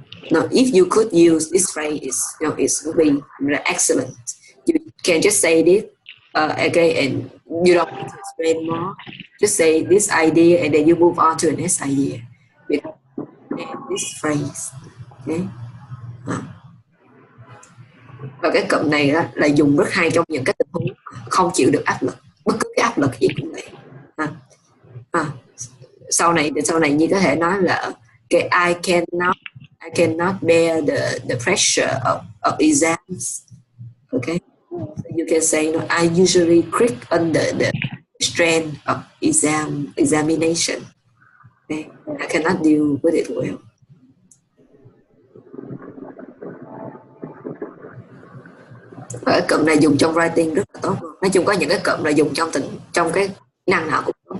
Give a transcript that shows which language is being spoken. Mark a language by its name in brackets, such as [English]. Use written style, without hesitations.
[English] Now, if you could use this phrase, you know, it would be excellent. You can just say this, okay, and you don't need to explain more. Just say this idea, and then you move on to the next idea with this phrase. Okay. [Vietnamese] Và cái cụm này đó là dùng rất hay trong những cái tình huống không chịu được áp lực, bất cứ cái áp lực gì cũng vậy. Sau này như có thể nói là cái [English] I cannot bear the pressure of exams. Okay, so you can say, no, I usually creak under the strain of examination. Okay, I cannot deal with it well. [Vietnamese] Và cái cụm này dùng trong writing rất là tốt luôn. Nói chung có những cái cụm là dùng trong cái kỹ năng nào cũng tốt.